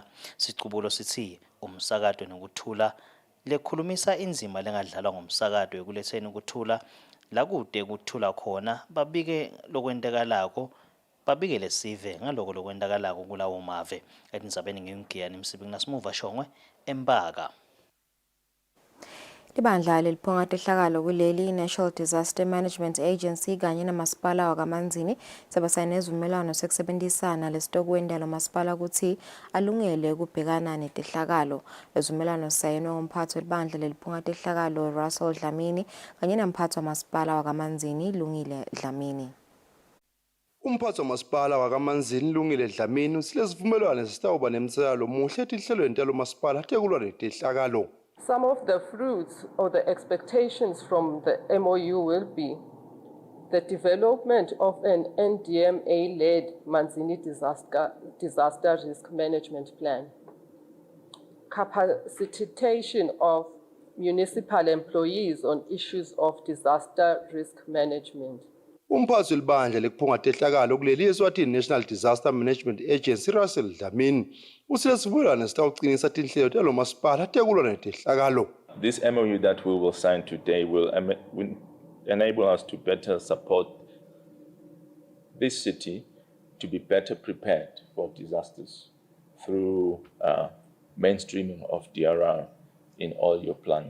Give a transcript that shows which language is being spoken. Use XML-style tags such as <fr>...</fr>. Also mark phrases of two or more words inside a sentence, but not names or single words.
<ss>Sicubulo sithi umsakato nokuthula lekhulumisa inzima lengadlalwa ngomsakato ekuletheni ukuthula lakude kuthula khona babike lokwentekalako babike lesive ngaloko lokwentekalako kulawo mave. Etindzabeni ngimgiyani Msibingi Nasimuva Shongwe eMpaka. Libandla leliphonga tehlakalo kuleli National Disaster Management Agency kanye namasipala wakamanzini sebasayine izivumelwano sekusebenzisana lesitokwenda lo masipala ukuthi alungele ukubhekana netehlakalo. Izivumelwano sayinwe umphathi welibandla leliphonga tehlakalo Russell Dlamini kanye namphathi wamasipala wakamanzini Lungile Dlamini. Umphathi wamasipala wakamanzini Lungile Dlamini silesivumelwano sitawuba nemtsalo muhle etinhlelweni talo masipala tekulwa netehlakalo.</ss> <en>Some of the fruits or the expectations from the MOU will be the development of an NDMA-led Manzini disaster risk management plan, capacitation of municipal employees on issues of disaster risk management.</en> <ss>Umphathi welibandla lekuphungatha ihlakalo kuleli Eswatini National Disaster Management Agency Russell Dlamini usesivumelwano sitawucinisa tinhlelo talo masipala tekulwa netehlakalo.</ss> <en>This MOU that we will sign today will enable us to better support this city to be better prepared for disasters through mainstreaming of DRR in all your planning.</en>